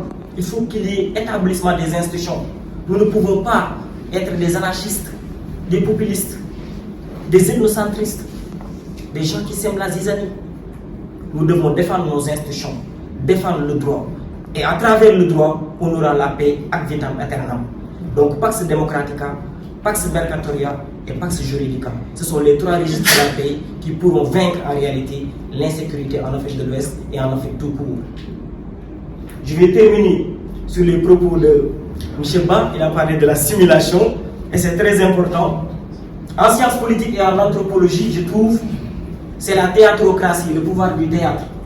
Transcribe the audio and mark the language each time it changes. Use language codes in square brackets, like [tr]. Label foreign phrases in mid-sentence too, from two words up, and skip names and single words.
[fr] Il faut qu'il y ait établissement des institutions. Nous ne pouvons pas être des anarchistes, des populistes, des ethnocentristes, des gens qui sèment la zizanie. Nous devons défendre nos institutions, défendre le droit. Et à travers le droit, on aura la paix [la] ad vitam aeternam. Donc, Pax Democratica, Pax Mercatoria [fr] et [la] Pax Juridica. [fr] Ce sont les trois registres de la paix qui pourront vaincre en réalité l'insécurité en Afrique de l'Ouest et en Afrique tout court. Je vais terminer sur les propos de M. Ba. Il a parlé de la simulation et c'est très important. En sciences politiques et en anthropologie, je trouve, c'est la théâtrocratie, le pouvoir du théâtre.